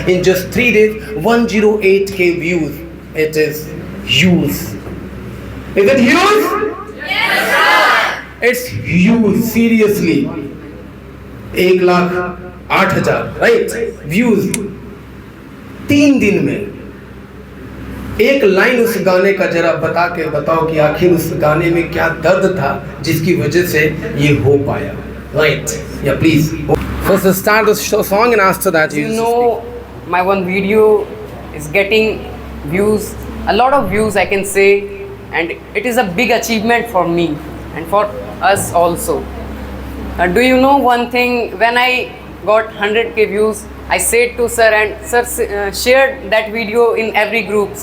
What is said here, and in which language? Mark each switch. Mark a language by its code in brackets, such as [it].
[en] In just 3 days, 108k views. It is huge. Is it huge? Yes, sir. It's huge, seriously. 1,08,000 right views 3 [hi] दिन में. एक line उस गाने का जरा बताओ कि आखिर उस गाने में क्या दर्द था जिसकी वजह से ये हो पाया. [en] Right? Yeah, please. First start the song, and after that You know, my one video is getting views, a lot of views I can say, and it is a big achievement for me and for us also. Do you know one thing? When I got 100k views, I said to sir, and sir shared that video in every group.